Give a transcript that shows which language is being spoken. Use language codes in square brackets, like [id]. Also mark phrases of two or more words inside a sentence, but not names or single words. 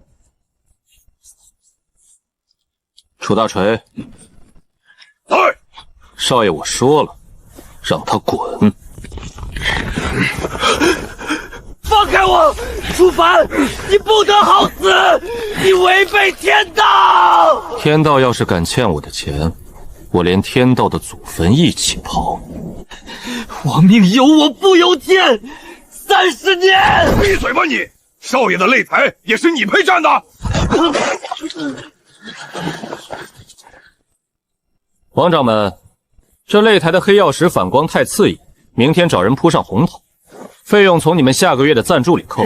[zh] 楚大錘，少爺我說了，讓他滾。放開我！楚凡，你不得好死！你違背天道！天道要是敢欠我的錢， 我连天道的祖墳一起刨。亡命由我不由天，30年！闭嘴吧你！少爷的擂台也是你配站的。王掌门，这擂台的黑曜石反光太刺眼，明天找人铺上红毯，费用从你们下个月的赞助里扣。